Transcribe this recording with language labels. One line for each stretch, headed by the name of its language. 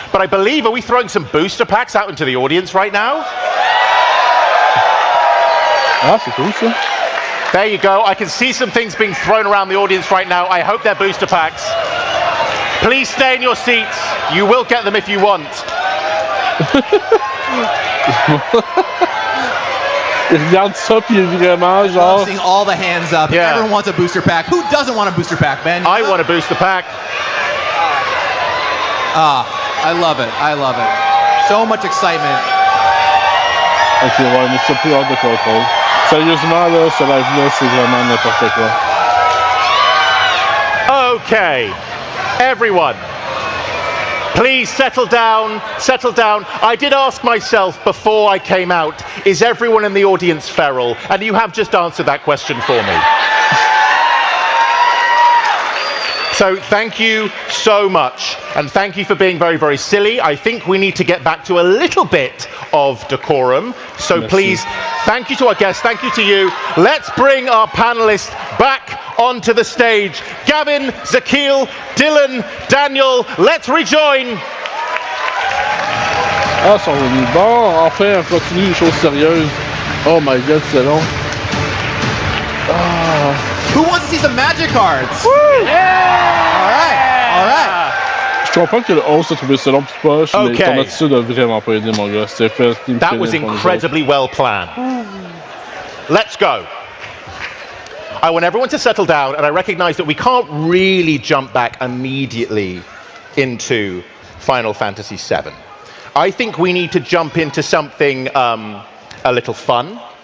English: But I believe, are we throwing some booster packs out into the audience right now?
French: Ah, c'est cool ça.
English: There you go. I can see some things being thrown around the audience right now. I hope they're booster packs. Please stay in your seats. You will get them if you want.
French: Regarde ça, puis vraiment, genre...
English: I'm seeing all the hands up. Yeah. Everyone wants a booster pack. Who doesn't want a booster pack, Ben? I want a booster pack. I love it. I love it. So much excitement.
French: Ok, ouais, mais c'est plus hors de contrôle. Sérieusement, là, ce live-là, c'est vraiment n'importe quoi.
English: Okay, everyone, please settle down, settle down. I did ask myself before I came out, is everyone in the audience feral? And you have just answered that question for me. So thank you so much, and thank you for being very, very silly. I think we need to get back to a little bit of decorum. So please, thank you to our guests, thank you to you. Let's bring our panelists back onto the stage. Gavin, Zakil, Dylan, Daniel, let's rejoin.
French: Ah, ils sont venus. Bon, enfin, on continue les choses sérieuses.
English: Oh my god,
French: c'est long. Ah.
English: Who wants to see some magic cards? Woo! Yeah! All right.
French: Je comprends que le 11 a trouvé ça long pis poche, mais ton attitude a vraiment pas aidé, mon gars. C'était fait.
English: That was incredibly well planned. Let's go. I want everyone to settle down, and I recognize that we can't really jump back immediately into Final Fantasy VII. I think we need to jump into something a little fun.